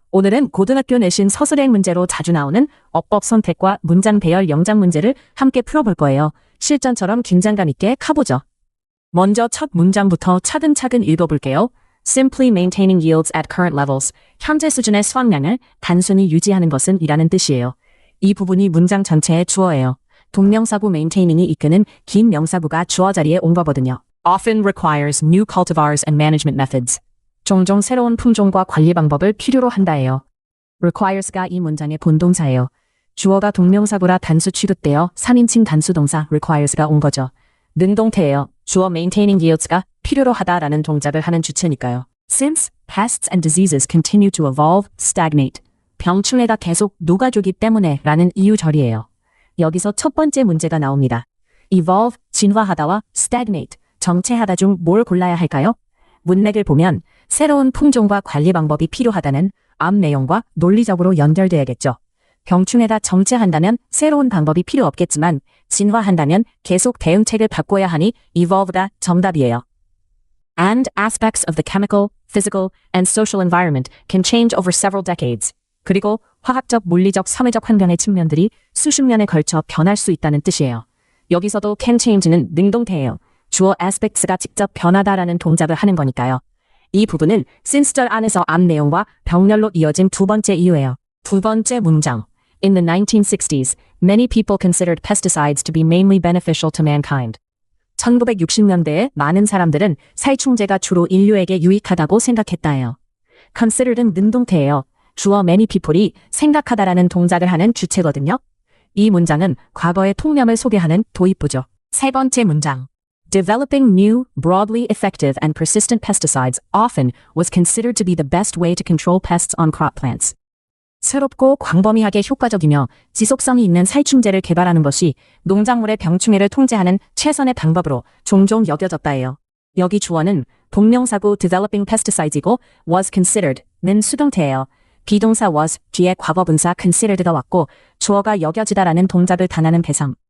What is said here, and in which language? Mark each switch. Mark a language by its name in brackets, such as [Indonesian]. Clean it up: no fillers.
[Korean] 오늘은 고등학교 내신 서술형 문제로 자주 나오는 어법 선택과 문장 배열 영작 문제를 함께 풀어볼 거예요. 실전처럼 긴장감 있게 가보죠. 먼저 첫 문장부터 차근차근 읽어볼게요. [English] Simply maintaining yields at current levels. [Korean] 현재 수준의 수확량을 단순히 유지하는 것은 이라는 뜻이에요. 이 부분이 문장 전체의 주어예요. 동명사구 maintaining 이 이끄는 긴 명사구가 주어 자리에 온 거거든요. [English] Often requires new cultivars and management methods. [Korean] 종종 새로운 품종과 관리 방법을 필요로 한다예요. requires가 이 문장의 본동사예요. 주어가 동명사구라 단수 취급되어 3인칭 단수 동사 requires가 온 거죠. 능동태예요. 주어 maintaining yields가 필요로 하다라는 동작을 하는 주체니까요. [English] Since pests and diseases continue to evolve, stagnate. [Korean] 병충해가 계속 녹아주기 때문에 라는 이유절이에요. 여기서 첫 번째 문제가 나옵니다. evolve, 진화하다와 stagnate, 정체하다 중 뭘 골라야 할까요? 문맥을 보면 새로운 품종과 관리 방법이 필요하다는 앞 내용과 논리적으로 연결돼야겠죠. 병충해가 정체한다면 새로운 방법이 필요 없겠지만 진화한다면 계속 대응책을 바꿔야 하니 evolve가 정답이에요. [English] And aspects of the chemical, physical, and social environment can change over several decades. [Korean] 그리고 화학적, 물리적, 사회적 환경의 측면들이 수십 년에 걸쳐 변할 수 있다는 뜻이에요. 여기서도 can change는 능동태예요. 주어 aspects가 직접 변하다라는 동작을 하는 거니까요. 이 부분은 since절 안에서 앞 내용과 병렬로 이어진 두 번째 이유예요. 두 번째 문장. [English] In the 1960s, many people considered pesticides to be mainly beneficial to mankind. [Korean] 1960년대에 많은 사람들은 살충제가 주로 인류에게 유익하다고 생각했다예요. considered은 능동태예요. 주어 many people이 생각하다라는 동작을 하는 주체거든요. 이 문장은 과거의 통념을 소개하는 도입부죠. 세 번째 문장. [English] Developing new, broadly effective and persistent pesticides often was considered to be the best way to control pests on crop plants. [Korean] 새롭고 광범위하게 효과적이며 지속성이 있는 살충제를 개발하는 것이 농작물의 병충해를 통제하는 최선의 방법으로 종종 여겨졌다예요. 여기 주어는 동명사구 developing pesticides이고 was considered는 수동태예요. 비동사 was 뒤에 과거분사 considered가 왔고 주어가 여겨지다라는 동작을 단하는 배상.